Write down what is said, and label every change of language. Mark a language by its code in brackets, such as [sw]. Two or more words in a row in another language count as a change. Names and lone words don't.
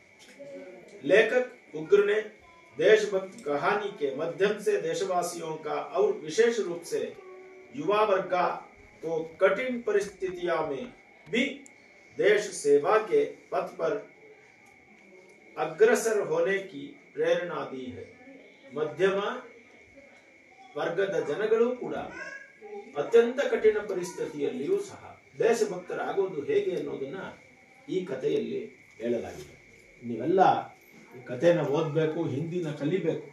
[hi] लेखक उग्र ने देशभक्त कहानी के माध्यम से देशवासियों का और विशेष रूप से युवा वर्ग को कठिन परिस्थितियों में भी देश सेवा के पथ पर अग्रसर होने की प्रेरणा दी है। [kn] ಮಧ್ಯಮ ವರ್ಗದ ಜನಗಳು ಕೂಡ ಅತ್ಯಂತ ಕಠಿಣ ಪರಿಸ್ಥಿತಿಯಲ್ಲಿಯೂ ಸಹ ದೇಶಭಕ್ತರಾಗೋದು ಹೇಗೆ ಅನ್ನೋದನ್ನ ಈ ಕಥೆಯಲ್ಲಿ ಹೇಳಲಾಗಿದೆ. ನೀವೆಲ್ಲ ಈ ಕಥೆನ ಓದಬೇಕು, ಹಿಂದಿನ ಕಲಿಬೇಕು.